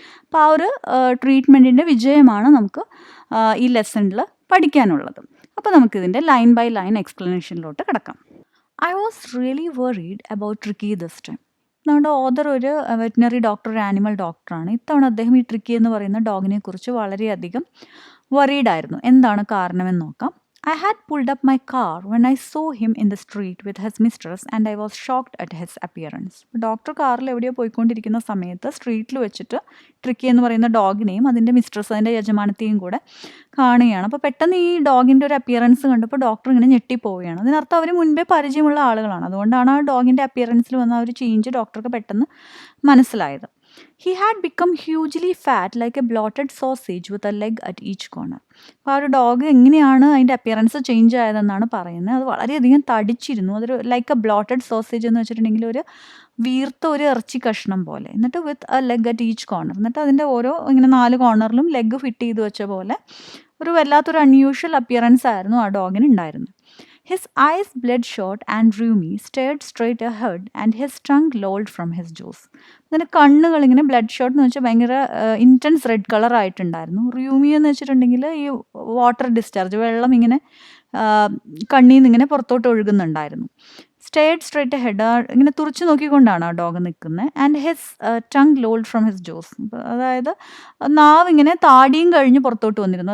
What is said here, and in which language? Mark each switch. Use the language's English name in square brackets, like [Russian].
[Malayalam] അപ്പോൾ ആ ഒരു ട്രീറ്റ്മെൻറ്റിൻ്റെ വിജയമാണ് നമുക്ക് ഈ ലെസണിൽ പഠിക്കാനുള്ളത്. അപ്പോൾ നമുക്കിതിൻ്റെ ലൈൻ ബൈ ലൈൻ എക്സ്പ്ലനേഷനിലോട്ട് കിടക്കാം. [English] I was really worried about tricky this time. [Malayalam] നമ്മുടെ ഓദർ ഒരു വെറ്റിനറി ഡോക്ടർ, ഒരു ആനിമൽ ഡോക്ടറാണ്. ഇത്തവണ അദ്ദേഹം ഈ ട്രിക്കി എന്ന് പറയുന്ന ഡോഗിനെ കുറിച്ച് വളരെയധികം വറീഡായിരുന്നു. എന്താണ് കാരണമെന്ന് നോക്കാം. [English] I had pulled up my car when I saw him in the street with his mistress and I was shocked at his appearance. [Malayalam] Doctor കാറിൽ എവിടെയോ പോയിക്കൊണ്ടിരിക്കുന്ന സമയത്ത് സ്ട്രീറ്റിൽ വെച്ചിട്ട് ട്രിക്കി എന്ന് പറയുന്ന ഡോഗിനെയും അതിൻ്റെ മിസ്ട്രസ്, അതിൻ്റെ യജമാനത്തെയും കൂടെ കാണുകയാണ്. അപ്പോൾ പെട്ടെന്ന് ഈ ഡോഗിൻ്റെ ഒരു അപ്പിയറൻസ് കണ്ടപ്പോൾ ഡോക്ടർ ഇങ്ങനെ ഞെട്ടിപ്പോവുകയാണ്. അതിനർത്ഥം അവർ മുൻപേ പരിചയമുള്ള ആളുകളാണ്. അതുകൊണ്ടാണ് ആ ഡോഗിൻ്റെ അപ്പിയറൻസിൽ വന്ന ആ ഒരു ചേഞ്ച് ഡോക്ടർക്ക് പെട്ടെന്ന് മനസ്സിലായത്. [English] He had become hugely fat like a bloated sausage with a leg at each corner. [Malayalam] അപ്പോൾ ആ ഒരു ഡോഗ് എങ്ങനെയാണ് അതിൻ്റെ അപ്പിയറൻസ് ചേഞ്ച് ആയതെന്നാണ് പറയുന്നത്. അത് വളരെയധികം തടിച്ചിരുന്നു. അതൊരു [English] like a bloated sausage [Malayalam] എന്ന് വെച്ചിട്ടുണ്ടെങ്കിൽ ഒരു വീർത്ത ഒരു ഇറച്ചി കഷ്ണം പോലെ. എന്നിട്ട് [English] With a leg at each corner. [Malayalam] എന്നിട്ട് അതിൻ്റെ ഓരോ ഇങ്ങനെ 4 കോർണറിലും ലെഗ് ഫിറ്റ് ചെയ്ത് വെച്ച പോലെ ഒരു വല്ലാത്തൊരു അൺയൂഷ്വൽ അപ്പിയറൻസ് ആയിരുന്നു ആ ഡോഗിന് ഉണ്ടായിരുന്നത്. [English] His eyes bloodshot and rheumy stared straight ahead and his tongue lolled from his jaws. [Malayalam] അതിൻ്റെ കണ്ണുകൾ ഇങ്ങനെ ബ്ലഡ് ഷോട്ട് എന്ന് വെച്ചാൽ ഭയങ്കര ഇൻറ്റൻസ് റെഡ് കളർ ആയിട്ടുണ്ടായിരുന്നു. റൂമി എന്ന് വെച്ചിട്ടുണ്ടെങ്കിൽ ഈ വാട്ടർ ഡിസ്ചാർജ്, വെള്ളം ഇങ്ങനെ കണ്ണിൽ നിന്ന് ഇങ്ങനെ പുറത്തോട്ട് ഒഴുകുന്നുണ്ടായിരുന്നു. [English] stared straight head, [Malayalam] ഇങ്ങനെ തുറച്ചു നോക്കിക്കൊണ്ടാണ് ആ ഡോഗ് നിൽക്കുന്നത്. [English] And his tongue lolled from his jaws. [Malayalam] അതായത് നാവ് ഇങ്ങനെ താടിയും കഴിഞ്ഞ് പുറത്തോട്ട് വന്നിരുന്നു.